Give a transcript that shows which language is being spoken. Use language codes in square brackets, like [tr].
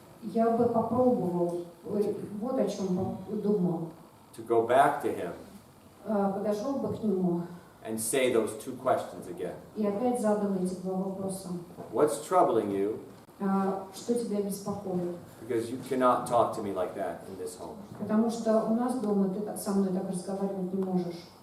[ru] я бы попробовал, вот о чем думал, [en] to go back to him [ru] подошел бы к нему [en] and say those two questions again. [ru] и опять задал эти два вопроса. [en] What's troubling you? [ru] Что тебя беспокоит? [en] Because you cannot talk to me like that in this home. [ru] Потому что у нас дома ты со мной так разговаривать не можешь.